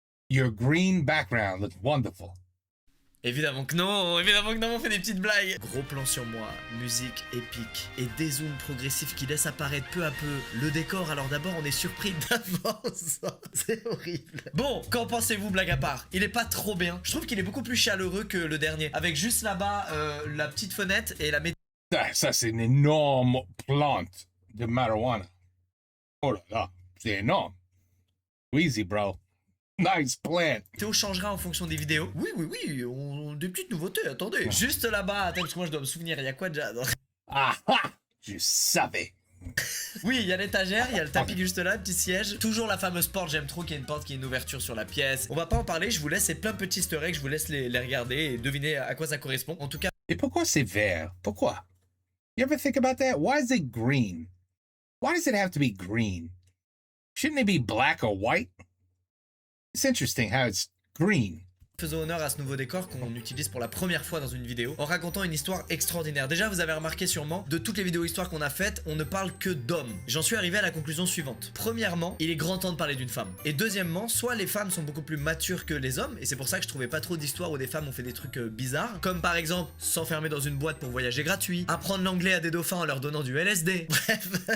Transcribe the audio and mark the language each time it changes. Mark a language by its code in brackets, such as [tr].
[en] Your green background looks wonderful. [fr] Évidemment que non, on fait des petites blagues. Gros plan sur moi, musique épique et des zooms progressifs qui laissent apparaître peu à peu le décor. Alors d'abord on est surpris d'avance, c'est horrible. Bon, qu'en pensez-vous, blague à part? Il est pas trop bien, je trouve qu'il est beaucoup plus chaleureux que le dernier. Avec juste là-bas la petite fenêtre et la... Ça c'est une énorme plante de marijuana. Oh là là, c'est énorme. [en] Easy, bro. Nice plant. [fr] Théo changera en fonction des vidéos. Oui, des petites nouveautés, attendez. Juste là-bas, attends, parce que moi je dois me souvenir, il y a quoi déjà? Ah, je savais. Oui, il y a l'étagère, il y a le tapis juste là, le petit siège. Toujours la fameuse porte, j'aime trop qu'il y ait une porte, qu'il y ait une ouverture sur la pièce. On va pas en parler, je vous laisse, c'est plein de petits easter eggs, je vous laisse les regarder et deviner à quoi ça correspond. En tout cas... Et pourquoi c'est vert? Pourquoi? [en] You ever think about that? Why is it green? Why does it have to be green? Shouldn't it be black or white? It's interesting how it's green. [fr] Faisons honneur à ce nouveau décor qu'on utilise pour la première fois dans une vidéo en racontant une histoire extraordinaire. Déjà, vous avez remarqué sûrement, de toutes les vidéos histoires qu'on a faites, on ne parle que d'hommes. J'en suis arrivé à la conclusion suivante. Premièrement, il est grand temps de parler d'une femme. Et deuxièmement, soit les femmes sont beaucoup plus matures que les hommes, et c'est pour ça que je trouvais pas trop d'histoires où des femmes ont fait des trucs bizarres, comme par exemple s'enfermer dans une boîte pour voyager gratuit, apprendre l'anglais à des dauphins en leur donnant du LSD, bref.